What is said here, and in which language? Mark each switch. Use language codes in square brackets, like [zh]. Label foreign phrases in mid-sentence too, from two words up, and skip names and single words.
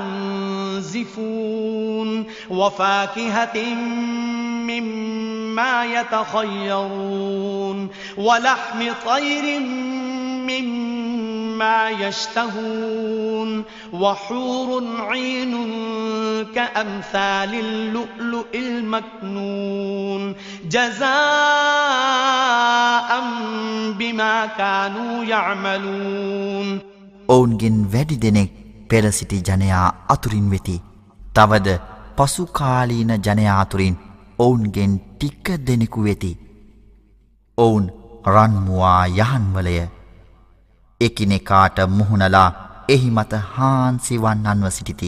[ar] ينزفون وفاكهة مما يتخيرون ولحم طير مما يشتهون وحور عين كأمثال اللؤلؤ المكنون جزاء بما كانوا يعملون [si] ඔවුන්ගෙන් වැඩි දෙනෙක් පෙර සිටි ජනයා අතුරින් වෙති. තවද පසුකාලීන ජනයා අතුරින් ඔවුන්ගෙන් ටික දෙනෙකු වෙති. ඔවුන් රන්මුවා යහන්වලය. එකිනෙකාට මුහුණලා එහි මත හාන්සි වන්නන්ව සිටිති.